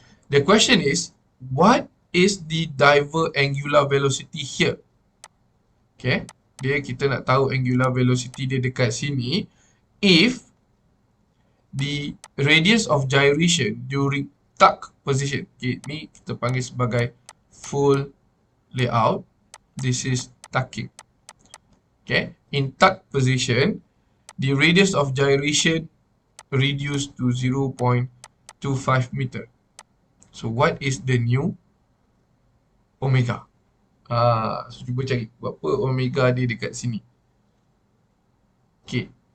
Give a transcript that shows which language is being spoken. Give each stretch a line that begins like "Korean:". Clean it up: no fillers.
English: The question is, what is the diver angular velocity here? Okay.
Malay: Kita nak tahu angular velocity dia dekat sini.
English: If the radius of gyration during tuck position. Okay.
Malay: Ni kita panggil sebagai full layout.
English: This is tucking. Okay. In tuck position, the radius of gyration reduced to 0.25 meter. So what is the new omega?
Malay: So cuba cari berapa omega dia dekat sini. Okay.